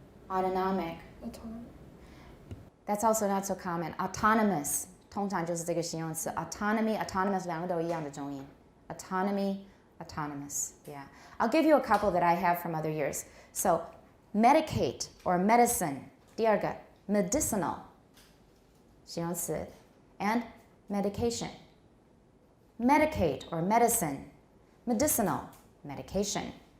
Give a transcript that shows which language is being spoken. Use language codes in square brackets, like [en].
[en] Autonomic. That's also not so common. Autonomous. [zh] 通常就是这个形容词 autonomy, autonomous 两个都一样的重音 autonomy, autonomous. [en] Yeah. I'll give you a couple that I have from other years. So medicate or medicine. [zh] 第二个 medicinal 形容词 and medication. [en] Medicate or medicine, medicinal, medication.